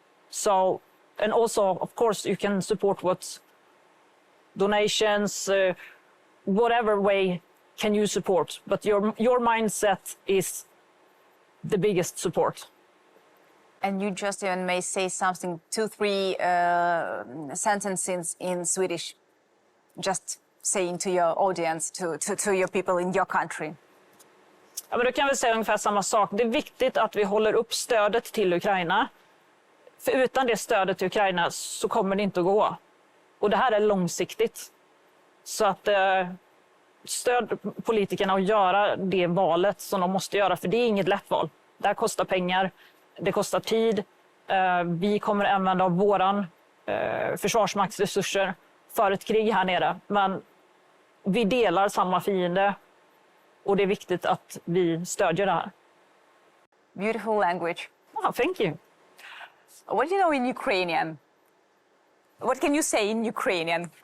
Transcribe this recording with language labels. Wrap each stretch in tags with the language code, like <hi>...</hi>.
<en>So, and also, of course, you can support what donations, whatever way can you support, but your mindset is the biggest support. And you just even may say something, 2-3 sentences in Swedish, just saying to your audience, to your people in your country.</en> <sv>Ja, men då kan vi säga ungefär samma sak. Det är viktigt att vi håller upp stödet till Ukraina. För utan det stödet till Ukraina så kommer det inte att gå. Och det här är långsiktigt. Så att stöd politikerna att göra det valet som de måste göra, för det är inget lätt val. Det här kostar pengar, det kostar tid. Vi kommer använda våran försvarsmaktsresurser för ett krig här nere. Men vi delar samma fiende och det är viktigt att vi stödjer det här.</sv> <en>Beautiful language. Oh, thank you. What do you know in Ukrainian? What can you say in Ukrainian?</en>